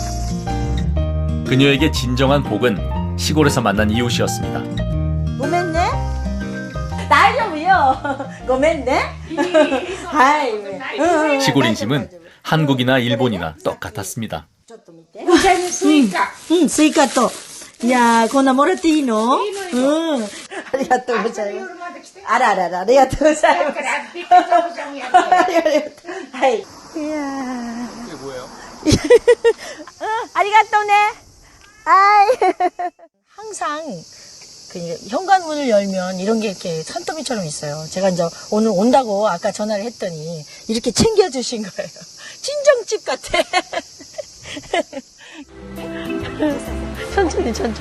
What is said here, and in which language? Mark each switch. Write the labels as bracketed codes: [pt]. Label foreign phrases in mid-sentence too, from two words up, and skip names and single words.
[ko] 그녀에게 진정한 복은 시골에서 만난 이웃이었습니다. 고맙네. 날 좀요. 고맙네. 시골 인심은 한국이나 일본이나 똑같았습니다. 스이카 또. 야, [ja] こんなもらっていいの? [ko] 응. [ja] ありがとうございます。あららら、ありがとうございます。はい。いや。 [ko] 이게 뭐예요? [ja] ありがとうね. [ko] 아이. 항상 그 현관문을 열면 이런 게 이렇게 산더미처럼 있어요. 제가 이제 오늘 온다고 아까 전화를 했더니 이렇게 챙겨주신 거예요. 친정집 같아. 천천히.